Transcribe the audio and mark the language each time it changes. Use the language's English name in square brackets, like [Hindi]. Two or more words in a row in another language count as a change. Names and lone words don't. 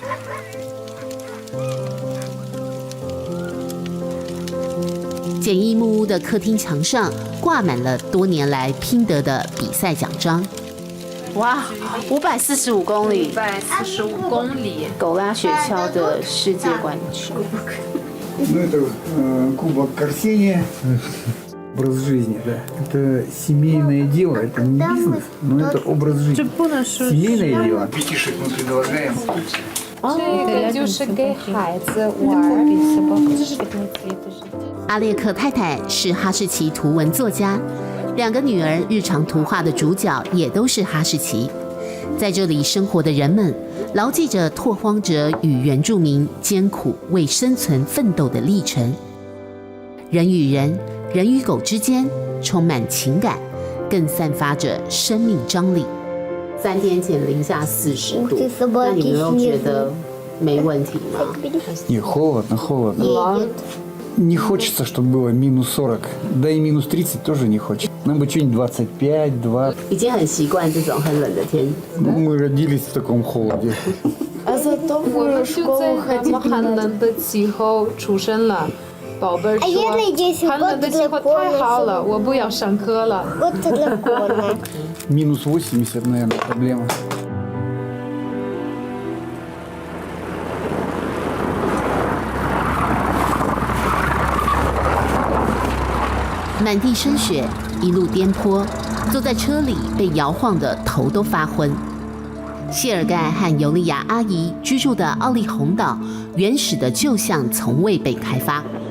[Chinese] 简易木屋的客厅墙上挂满了多年来拼得的比赛奖章。哇，545公里，545公里，狗拉雪橇的世界冠军。 [Russian] Ну, это кубок Арсения. Образ жизни, да. Это семейное дело, это не бизнес, но это образ жизни. Семейное дело. Пятишек мы предлагаем. [Chinese] 这个就是给孩子玩的。阿列克太太是哈士奇图文作家，2个女儿日常图画的主角也都是哈士奇。在这里生活的人们牢记着拓荒者与原住民艰苦为生存奋斗的历程。人与人、人与狗之间充满情感，更散发着生命张力。3天前零下40度，那你们有觉得没问题吗？ [Russian] Не, холодно, холодно. Не хочется, чтобы было минус 40. Да и минус 30 тоже не хочется. Нам бы что-нибудь 25, 20. [Chinese] 已经很习惯这种很冷的天。 [Russian] Мы родились в таком холоде. [Chinese] 我们就在那么寒冷的气候出生了。宝贝儿说，寒冷的气候太好了，我不要上课了。 [Russian] Минус 80, наверное, проблема. [Chinese] 满地深雪，一路颠簸，坐在车里被摇晃得头都发昏。谢尔盖和尤利亚阿姨居住的奥利洪岛，原始的旧巷从未被开发。